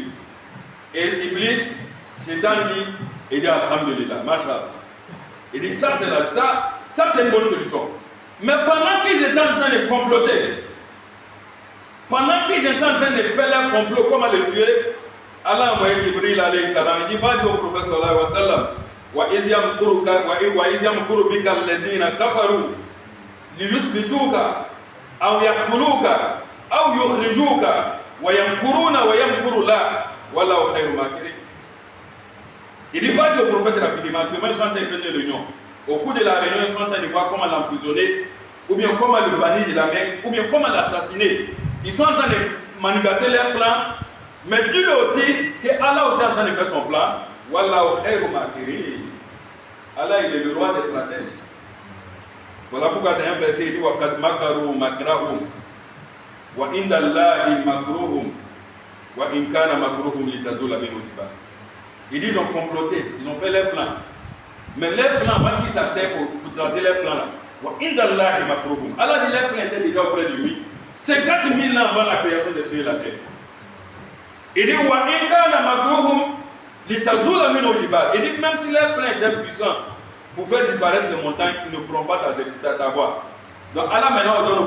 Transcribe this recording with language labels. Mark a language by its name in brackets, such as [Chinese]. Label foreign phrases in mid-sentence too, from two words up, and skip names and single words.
[French] Et Iblis, Shaitan dit, il dit [Arabic] الحمد لله، ما شاء الله. [French] Il dit ça c'est une bonne solution. Mais pendant qu'ils étaient en train de comploter, pendant qu'ils étaient en train de faire leur complot, comment le tuer, Allah a envoyé Jibril [Arabic] عليه السلام, [French] il dit va dire au prophète [Arabic] صلى الله عليه وسلم, وَإِذْ يَمْكُرُ بِكَ الَّذِينَ كَفَرُوا لِيُثْبِتُوكَ أَوْ يَقْتُلُوكَ أَوْ يُخْرِجُوكَ وَيَمْكُرُونَ وَيَمْكُرُ اللَّهُ وَاللَّهُ خَيْرُ الْمَاكِرِينَ. [French] Il dit va dire au prophète rapidement, tu vois, ils sont en train de faire une réunion. Au cours de la réunion, ils sont en train de voir comment l'emprisonner, ou bien comment le bannir de la Mecque, ou bien comment l'assassiner. Ils sont en train de manigancer leur plan, mais dis-le aussi que Allah aussi est en train de faire son plan. [Arabic] والله خير الماكرين. [French] Allah, il est le roi des stratèges. Voilà pourquoi dans un verset il dit [Arabic] وقد مكروا مكرهم وعند الله مكرهم وإن كان مكرهم لتزول منه الجبال. [French] Il dit ils ont comploté, ils ont fait leur plan. Mais leur plan, avant qu'ils s'asseyent pour tracer leur plan là, [Arabic] وعند الله مكرهم. [French] Allah dit leur plan était déjà auprès de lui 50 000 ans avant la création des cieux et la terre. Il dit [Arabic] وإن كان مكرهم لتزول منه الجبال. [French] Il dit même si leur plan était puissant pour faire disparaître les montagnes, ils ne pourront pas t'avoir. Donc Allah maintenant ordonne